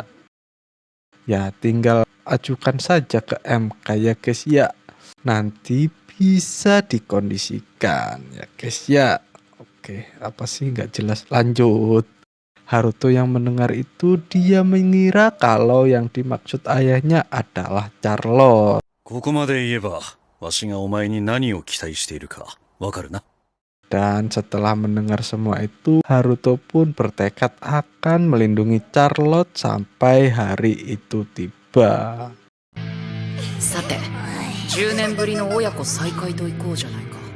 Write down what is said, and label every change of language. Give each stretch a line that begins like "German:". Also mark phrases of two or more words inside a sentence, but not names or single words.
Indonesian: Ya tinggal ajukan saja ke MK ya guys ya. Nanti bisa dikondisikan ya guys ya. Oke, apa sih nggak jelas, lanjut. Haruto yang mendengar itu dia mengira kalau yang dimaksud ayahnya adalah Charlotte.
Japanese: ここまで言えば、わしがお前に何を期待しているか、わかるな。
Indonesian: Dan setelah mendengar semua itu, Haruto pun bertekad akan melindungi Charlotte sampai hari itu tiba.
Japanese: さて、10年ぶりの親子再会といこうじゃないか。